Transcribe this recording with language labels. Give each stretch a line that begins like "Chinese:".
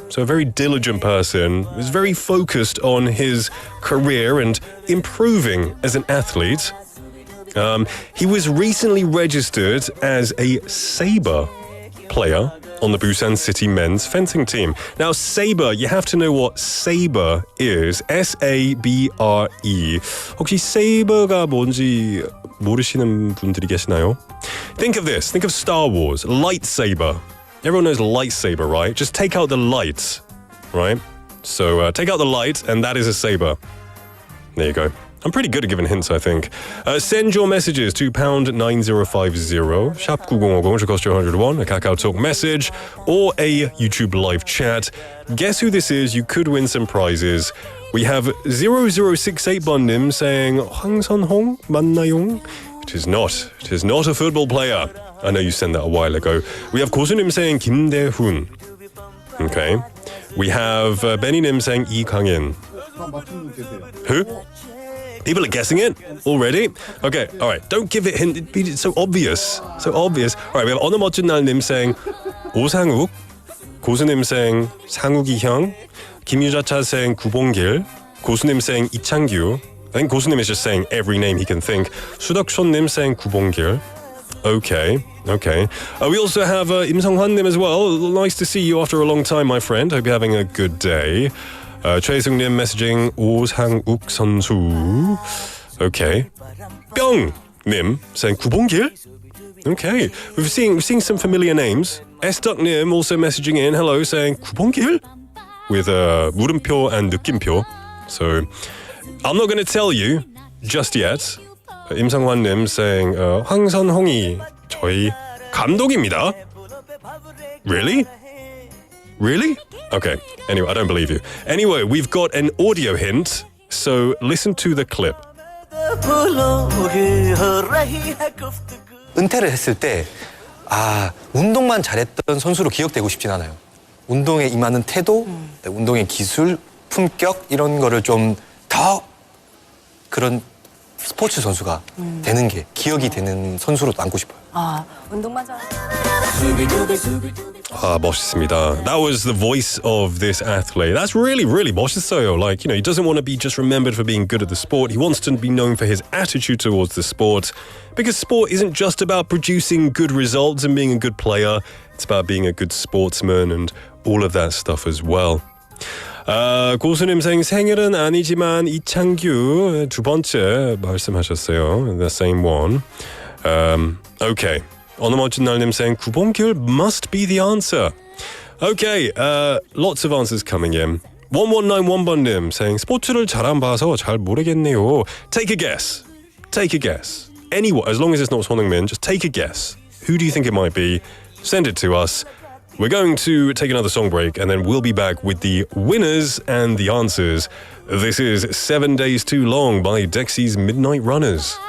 English: So a very diligent person, is very focused on his career and improving as an athlete. He was recently registered as a saber player on the Busan City men's fencing team. Now, saber, you have to know what saber is. S-A-B-R-E.
Korean: 혹시 saber가 뭔지 모르시는 분들이 계시나요?
English: Think of this. Think of Star Wars. Lightsaber. Everyone knows lightsaber, right? Just take out the light, right? So take out the light, and that is a saber. There you go. I'm pretty good at giving hints, I think. Send your messages to #9050, 샵 9050, which costs you 101, a KakaoTalk message, or a YouTube live chat. Guess who this is? You could win some prizes. We have 0068번님 saying 황선홍 맞나요? It is not. It is not a football player. I know you sent that a while ago. We have 고수님 saying 김대훈. Okay. We have Benny님 saying 이강인. Who? People are guessing it already? Okay, all right. Don't give it hint. It's so obvious. So obvious. All right, we have 어느 멋진 날님 saying 오상욱. 고수님 saying 상욱이 형. 김유자차 saying 구봉길. 고수님 saying 이창규. I think 고수님 is just saying every name he can think. 수덕촌님 saying 구봉길. Okay. We also have 임성환님 as well. Nice to see you after a long time, my friend. Hope you're having a good day. 최승님 messaging 오상욱 선수. Okay. 뿅님 saying 구봉길. Okay. We've seen some familiar names. Sduck님 also messaging in. Hello, saying 구봉길 with 물음표 and 느낌표. So I'm not going to tell you just yet.
Korean: 임성환님
English: saying
Korean: 황선홍이 저희 감독입니다.
English: Really? Okay. Anyway, I don't believe you. Anyway, we've got an audio hint, so listen to the clip.
Korean: 은퇴를 했을 때 운동만 잘했던 선수로 기억되고 싶진 않아요. 운동에 임하는 태도, 운동의 기술, 품격 이런 거를 좀 더 그런 스포츠 선수가 되는 게 기억이 되는 선수로 남고 싶어요. 운동만 잘. 멋있습니다.
English: That was the voice of this athlete. That's really, really
Korean: 멋있어요.
English: Like, he doesn't want to be just remembered for being good at the sport. He wants to be known for his attitude towards the sport. Because sport isn't just about producing good results and being a good player. It's about being a good sportsman and all of that stuff as well.
Korean: 고수님 생일은 아니지만 이창규 두 번째 말씀하셨어요.
English: The same one. Okay. 어느 멋진 날님 saying 구봉길 must be the answer. Okay. Lots of answers coming in.
Korean: 1191번님
English: saying
Korean: 스포츠를 잘 안 봐서 잘 모르겠네요.
English: Take a guess. Anyone, as long as it's not 손흥민, just take a guess. Who do you think it might be? Send it to us. We're going to take another song break and then we'll be back with the winners and the answers. This is 7 Days Too Long by Dexy's Midnight Runners.